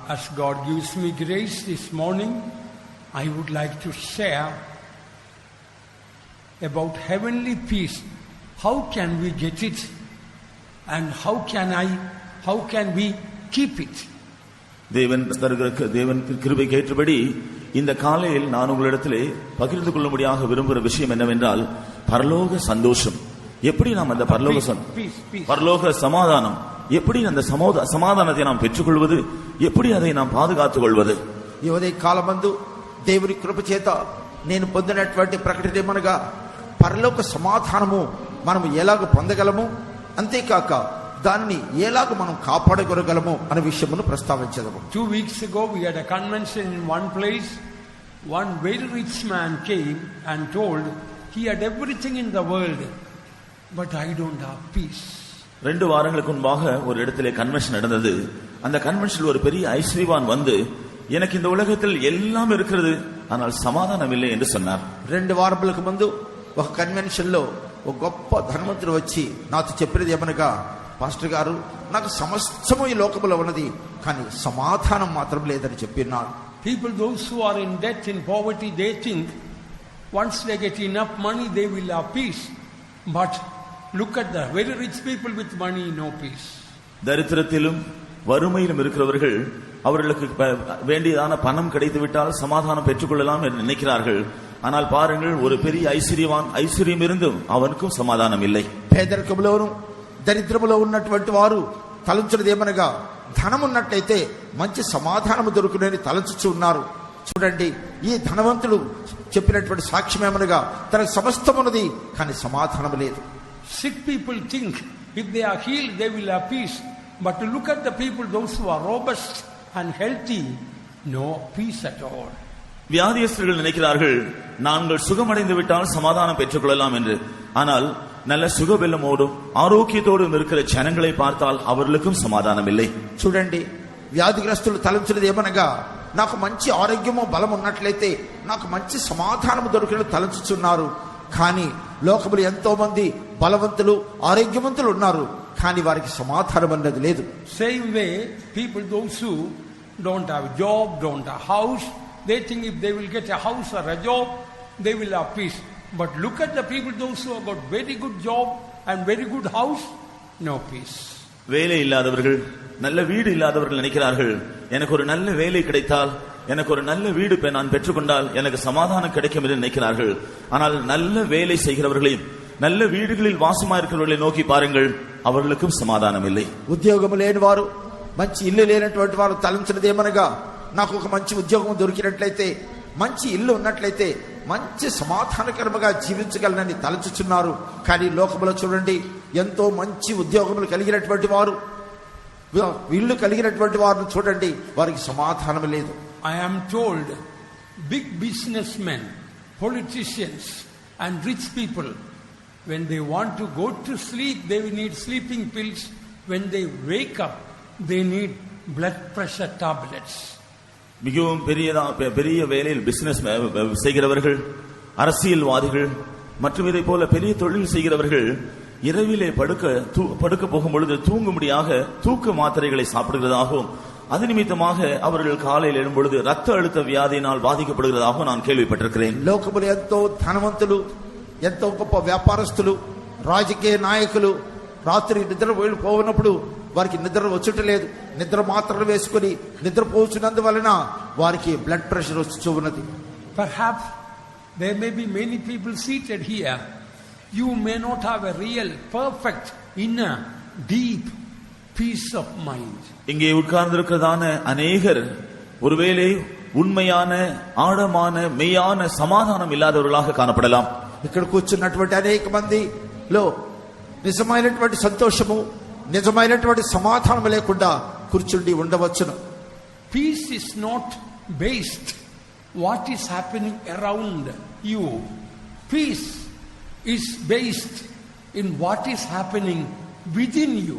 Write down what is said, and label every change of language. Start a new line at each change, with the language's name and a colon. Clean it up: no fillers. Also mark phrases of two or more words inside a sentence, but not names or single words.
English: God gives me grace this morning, I would like to share about heavenly peace. How can we get it? And how can we keep it?
Tamil: தேவன் கிருபை கேட்டபடி இந்த காலையில் நான் உங்களிடத்திலே பகிர்ந்து கொள்ளும்படியாக விரும்புகிற விஷயம் என்னவென்றால், பரலோக சந்தோஷம். எப்படி நாம் அந்த பரலோக சமாதானம், எப்படி அந்த సమాధానத்தை நாம் పెట్టుకొள்வது, எப்படி அதை நாம் పాదుగాతుకు కొள்வது.
Telugu: ఈ ఉదయ కాలమందు దేవుని కృప చేత నేను పొందినటువంటి ప్రకటన ఏమనగా, పరలోక సమాధానము మనం ఎలాగ పొందగలము, అంతేకాక దాన్ని ఎలాగ మనం కాపాడగలగలము అనే విషయమును ప్రస్తావించదము.
English: 2 weeks ago we had a convention in one place. One very rich man came and told he had everything in the world, but I don't have peace.
Tamil: 2 வாரங்களுக்கு முன்பாக ஒரு இடத்திலே கன்வென்ஷன் நடந்தது. அந்த கன்வென்ஷனில் ஒரு பெரிய ஐஸ்வர்யவான் வந்து, எனக்கு இந்த உலகத்தில் எல்லாம் இருக்கிறது, ஆனால் சமாதானம் இல்லை என்று சொன்னார்.
Telugu: 2 వారాలకు ముందు ఒక కన్వెన్షన్ లో ఒక గొప్ప ధనవంతుడు వచ్చి నాతో చెప్పినది ఏమనగా, పాస్టర్ గారు, నాకు సమస్తము ఈ లోకములో ఉన్నది, కానీ సమాధానం మాత్రం లేదని చెప్పినాడు.
English: People, those who are in debt, in poverty, they think once they get enough money they will have peace. But look at the very rich people with money, no peace.
Tamil: தரித்திரத்திலும் வறுமையிலும் இருக்கிறவர்கள் அவர்களுக்கு வேண்டியதான பணம் கிடைத்துவிட்டால் சமாதானம் பெற்றுக்கொள்ளலாம் என்று நினைக்கிறார்கள். ஆனால் பாருங்கள், ஒரு பெரிய ஐஸ்வர்யவான் ஐஸ்வர்யம் இருந்தும் அவனுக்கும் சமாதானம் இல்லை.
Telugu: పేదరికంలోను దరిద్రములో ఉన్నటువంటి వారు తలంచున్నది ఏమనగా, ధనం ఉన్నట్లయితే మంచి సమాధానము దొరుకునని తలంచుచు ఉన్నారు. చూడండి, ఈ ధనవంతుడు చెప్పినటువంటి సాక్ష్యం ఏమనగా, తనకు సమస్తమున్నది కానీ సమాధానం లేదు.
English: Sick people think if they are healed they will have peace, but to look at the people, those who are robust and healthy, no peace at all.
Tamil: வியாதியஸ்தர்கள் நினைக்கிறார்கள் நாங்கள் சுகமடைந்து விட்டால் சமாதானம் பெற்றுக்கொள்ளலாம் என்று. ஆனால் நல்ல சுகபெல்லமோடும் ஆரோக்கியத்தோடும் இருக்கிற ஜனங்களை பார்த்தால் அவர்களுக்கும் சமாதானம் இல்லை.
Telugu: చూడండి, వ్యాధిగ్రస్తులు తలంచున్నది ఏమనగా, నాకు మంచి ఆరోగ్యము బలం ఉన్నట్లయితే నాకు మంచి సమాధానము దొరికిన తలంచుచున్నారు. కానీ లోకములు ఎంతో మంది బలవంతులు ఆరోగ్యవంతులు ఉన్నారు, కానీ వారికి సమాధానం అన్నది లేదు.
English: Same way, people those who don't have a job, don't have a house, they think if they will get a house or a job they will have peace. But look at the people those who have got very good job and very good house, no peace.
Tamil: வேலை இல்லாதவர்கள், நல்ல வீடு இல்லாதவர்கள் நினைக்கிறார்கள், எனக்கு ஒரு நல்ல வேலை கிடைத்தால், எனக்கு ஒரு நல்ல வீடு நான் பெற்றுக்கொண்டால் எனக்கு சமாதானம் கிடைக்கும் என்று நினைக்கிறார்கள். ஆனால் நல்ல வேலை செய்கிறவர்களையும் நல்ல வீடுகளில் வாசமா இருக்கிறவர்களை நோக்கி பாருங்கள், அவர்களுக்கும் சமாதானம் இல்லை.
Telugu: ఉద్యోగం లేని వారు, మంచి ఇల్లు లేనటువంటి వారు తలంచినది ఏమనగా, నాకు ఒక మంచి ఉద్యోగం దొరికినట్లయితే, మంచి ఇల్లు ఉన్నట్లయితే మంచి సమాధానకరముగా జీవించగలనని తలంచుచున్నారు. కానీ లోకములో చూడండి, ఎంతో మంచి ఉద్యోగములు కలిగినటువంటి వారు, ఇల్లు కలిగినటువంటి వారిని చూడండి, వారికి సమాధానం లేదు.
English: I am told big businessmen, politicians and rich people, when they want to go to sleep they need sleeping pills, when they wake up they need blood pressure tablets.
Tamil: மிகவும் பெரிய வேலையில் பிசினஸ் செய்கிறவர்கள், அரசியல்வாதிகள் மற்றும் இதை போல பெரிய தொழில் செய்கிறவர்கள் இரவிலே படுக்க போகும் பொழுது தூங்கும்படியாக தூக்க மாத்திரைகளை சாப்பிடுகிறதாகவும், அது நிமித்தமாக அவர்கள் காலையில் எழும் பொழுது ரத்த அழுத்த வியாதியினால் பாதிக்கப்படுகிறதாகவும் நான் கேள்விப்பட்டிருக்கிறேன்.
Telugu: లోకములో ఎంతో ధనవంతులు, ఎంతో గొప్ప వ్యాపారస్తులు, రాజకీయ నాయకులు రాత్రి నిద్ర పోయినప్పుడు వారికి నిద్ర వచ్చుటలేదు. నిద్ర మాత్రలు వేసుకుని నిద్రపోతున్నందువలన వారికి
English: blood pressure
Telugu: వచ్చి ఉన్నది.
English: Perhaps there may be many people seated here. You may not have a real, perfect, inner, deep peace of mind.
Tamil: இங்கே உட்கார்ந்திருக்கிறதான அநேகர் ஒருவேளை உண்மையான ஆழமான மெய்யான சமாதானம் இல்லாதவர்களாக காணப்படலாம்.
Telugu: ఇక్కడ కూర్చున్నటువంటి అనేక మందిలో నిజమైనటువంటి సంతోషము, నిజమైనటువంటి సమాధానం లేకుండా కూర్చుండి ఉండవచ్చును.
English: Peace is not based what is happening around you. Peace is based in what is happening within you.